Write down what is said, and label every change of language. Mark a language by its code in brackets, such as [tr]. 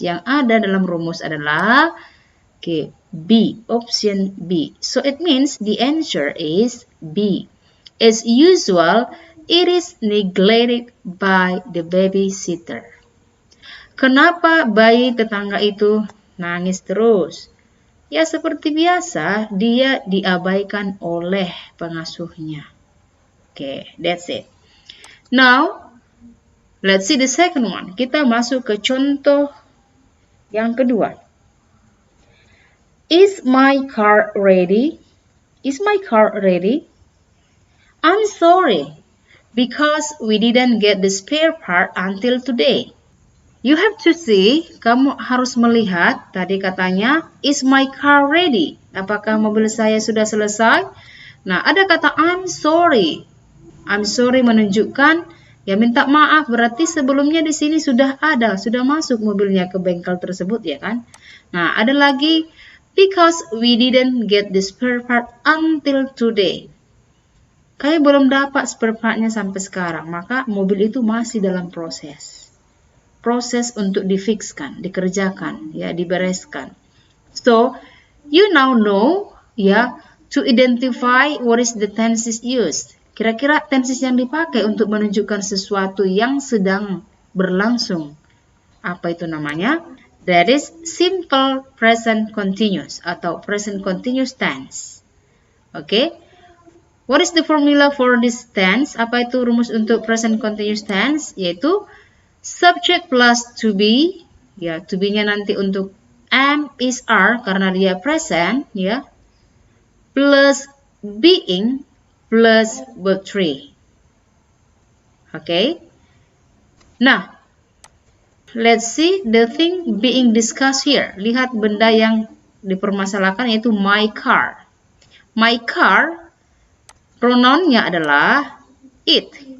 [id] Yang ada dalam rumus adalah B, option B. [en] So it means the answer is B. As usual, it is neglected by the babysitter. [id] Kenapa bayi tetangga itu nangis terus? Ya seperti biasa, dia diabaikan oleh pengasuhnya. [en] That's it. Now, let's see the second one. [id] Kita masuk ke contoh yang kedua. [en] Is my car ready? Is my car ready? I'm sorry, because we didn't get the spare part until today. You have to see, [id] kamu harus melihat, tadi katanya, [en] is my car ready? [id] Apakah mobil saya sudah selesai? Nah, ada kata I'm sorry. I'm sorry menunjukkan, ya minta maaf, berarti sebelumnya di sini sudah ada, sudah masuk mobilnya ke bengkel tersebut, ya kan? [en] Nah, [id] ada lagi, [en] because we didn't get the spare part until today. [id] Kayak belum dapat spare partnya sampai sekarang, maka mobil itu masih dalam proses untuk difikskan, dikerjakan, ya, dibereskan. [en] So, you now know, ya, to identify what is the tenses used. [id] Kira-kira tenses yang dipakai untuk menunjukkan sesuatu yang sedang berlangsung. Apa itu namanya? [en] That is simple present continuous [id] atau present continuous tense. Oke. [en] What is the formula for this tense? [id] Apa itu rumus untuk present continuous tense? Yaitu subject plus to be, ya, to be-nya nanti untuk am, is, are karena dia present, ya, plus being plus verb 3. Oke. [en] Nah, let's see the thing being discussed here. [id] Lihat benda yang dipermasalahkan yaitu my car. My car, pronounnya adalah it.